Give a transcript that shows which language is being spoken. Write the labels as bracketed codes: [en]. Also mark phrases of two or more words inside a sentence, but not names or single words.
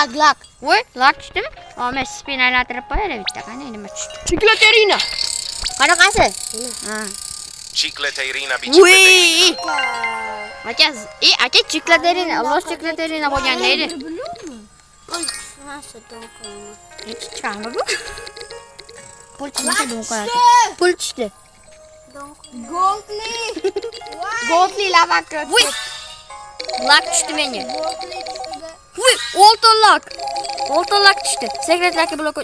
[uz] Lak. voy, lak tushdimi? Men spin aylantirib qo'yaylik bitta. Qani nima tushdi? Chikloterina. Qanaqasi? Ha. Chicleterina bicicleterina. Voy! Aka chiklaterina, los chiklaterina bo'lganda edi. Oy, [tr] nasıl dokunma. [uz] Hech chiqarmi bu? Pul tushdi. Pul tushdi. Goldli. Goldli lavakka. Voy! Lak tushdi menga. Goldli tushdi. Voy, oltin lak tushdi. Secret Lucky Block.